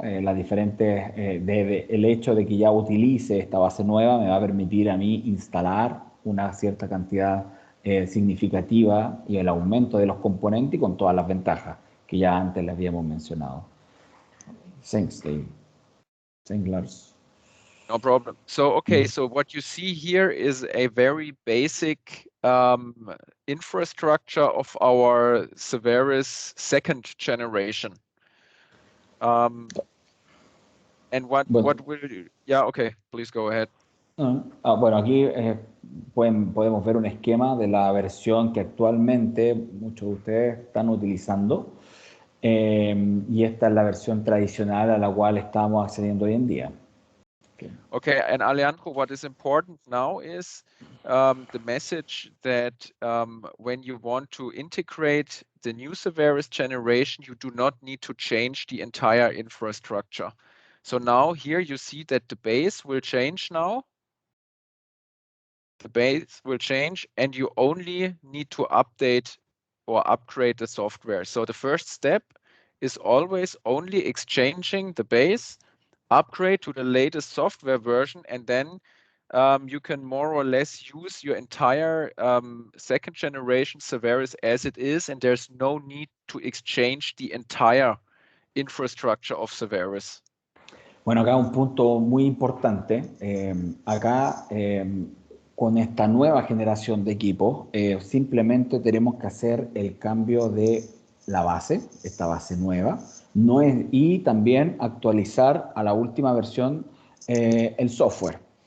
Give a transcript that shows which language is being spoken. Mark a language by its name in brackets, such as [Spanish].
[Spanish] Las diferentes, el hecho de que ya utilice esta base nueva me va a permitir a mí instalar una cierta cantidad significativa y el aumento de los componentes y con todas las ventajas que ya antes les habíamos mencionado. [English] Thanks, Dave. Thanks, Lars. No problem. So, okay, so what you see here is a very basic infrastructure of our Saveris second generation. And what will you, yeah, okay, please go ahead. [Spanish] Bueno, aquí podemos ver un esquema de la versión que actualmente muchos de ustedes están utilizando. Y esta es la versión tradicional a la cual estamos accediendo hoy en día. [English] Okay, and Alejandro, what is important now is the message that when you want to integrate the new Saveris generation, you do not need to change the entire infrastructure. So now here you see that the base will change now. The base will change and you only need to update or upgrade the software. So the first step is always only exchanging the base, upgrade to the latest software version, and then you can more or less use your entire second generation Saveris as it is, and there's no need to exchange the entire infrastructure of Saveris. [Spanish] Bueno, acá un punto muy importante. Acá, con esta nueva generación de equipos, simplemente tenemos que hacer el cambio de la base, esta base nueva, y también actualizar a la última versión el software.